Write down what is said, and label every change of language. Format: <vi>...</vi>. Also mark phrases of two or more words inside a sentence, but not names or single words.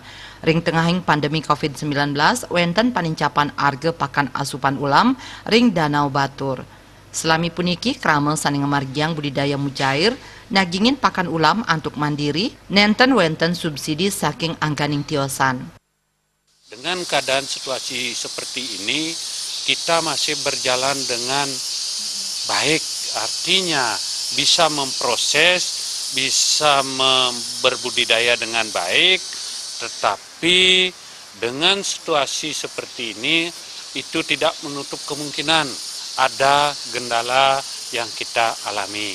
<ban>Ring tengahing pandemi COVID-19 wenten panincapan arge pakan asupan ulam ring Danau Batur. Selami puniki krama sani ngemargiang budidaya mujair nagingin pakan ulam antuk mandiri nenten wenten subsidi saking angganing tiosan.</ban> <id>Dengan keadaan situasi seperti ini kita masih berjalan dengan baik, artinya bisa memproses, bisa berbudidaya dengan baik, tetapi dengan situasi seperti ini itu tidak menutup kemungkinan ada kendala yang kita alami.</id>